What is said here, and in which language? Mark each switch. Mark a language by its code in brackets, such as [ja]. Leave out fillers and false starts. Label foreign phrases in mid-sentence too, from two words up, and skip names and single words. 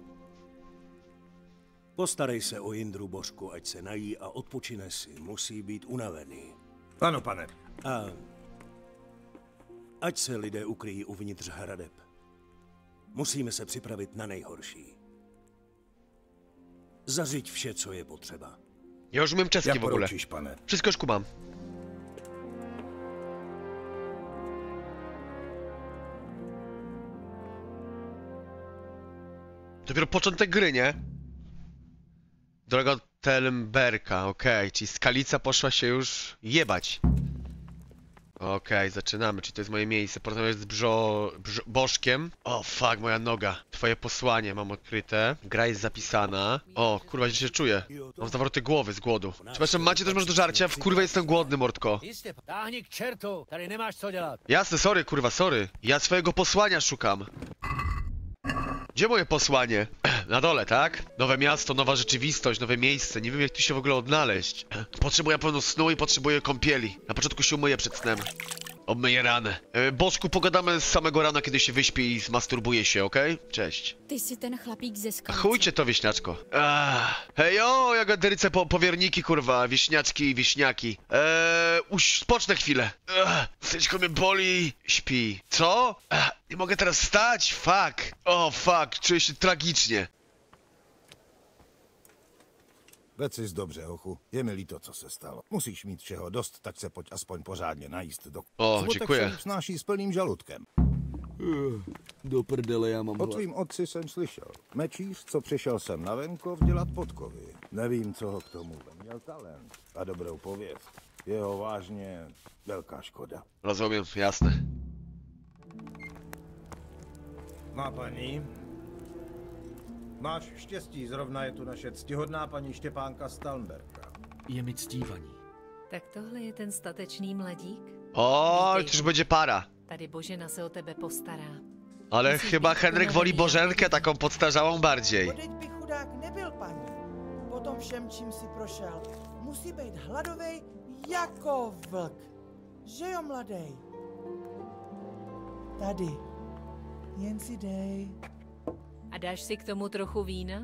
[cs] Postarej se o Jindru Božku, ať se nají a odpočine si. Musí být unavený. Ano, pane. A ať se lidé ukryjí uvnitř hradeb. Musíme se připravit na nejhorší. Zařiď vše, co je potřeba. Já už umím česky Jak [pl] v ogóle. [cs] poručíš, pane. [pl] Wszystko już kumam. Dopiero początek gry, nie? Droga od Telmberka, okej, czyli Skalica poszła się już jebać. Okej, zaczynamy, czyli to jest moje miejsce. Porozmawiać z Bożkiem. O, fuck, moja noga. Twoje posłanie mam odkryte. Gra jest zapisana. O, kurwa, źle się czuję. Mam zawroty głowy z głodu. Przepraszam, macie też może do żarcia? W kurwa jestem głodny, mordko. [cs] Jistě, táhni k čertu, tady nemáš co dělat. [pl] Jasne, sorry, kurwa, sorry. Ja swojego posłania szukam. Gdzie moje posłanie? Na dole, tak? Nowe miasto, nowa rzeczywistość, nowe miejsce. Nie wiem, jak tu się w ogóle odnaleźć. Potrzebuję pełno snu i potrzebuję kąpieli. Na początku się umyję przed snem. Obmyję ranę. Bożku, pogadamy z samego rana, kiedy się wyśpi i zmasturbuje się, okej? Cześć. [cs] Ty jsi ten chlapík ze Skalice. [pl] Chujcie to, wieśniaczko. Hejo, jagoderyce powierniki, kurwa, wieśniaczki i wieśniaki. Spocznę chwilę. Serduszko mnie boli. Śpi. Co? Nie mogę teraz wstać? Fuck. O, fuck, czuję się tragicznie. [cs] Vecis dobře, hochu. Je mi líto, co se stalo. Musíš mít všeho dost, tak se pojď aspoň pořádně najíst do... O, Smutek děkuji. se snáší s plným žaludkem. Do prdele, já mám O hlad. tvým otci jsem slyšel. Mečíř, co přišel sem na venkov dělat podkovy. Nevím, co ho k tomu měl talent a dobrou pověst. Jeho vážně velká škoda. [pl] Rozumiem, jasne. [cs] Má paní, máš štěstí, zrovna je tu naše ctihodná paní Štěpánka Stalnberka. Je mi ctívaní. Tak tohle je ten statečný mladík? [pl] O, to już będzie para. [cs] Tady Božena se o tebe postará. [pl] Ale chyba Henryk woli Bożenkę taką podstarzałą bardziej. [cs] Podeď by chudák nebyl, paní. Po tom všem, čím si prošel, musí být hladovej jako vlk. Že jo, mladej? Tady. Jen si dej. A dáš si k tomu trochu vína?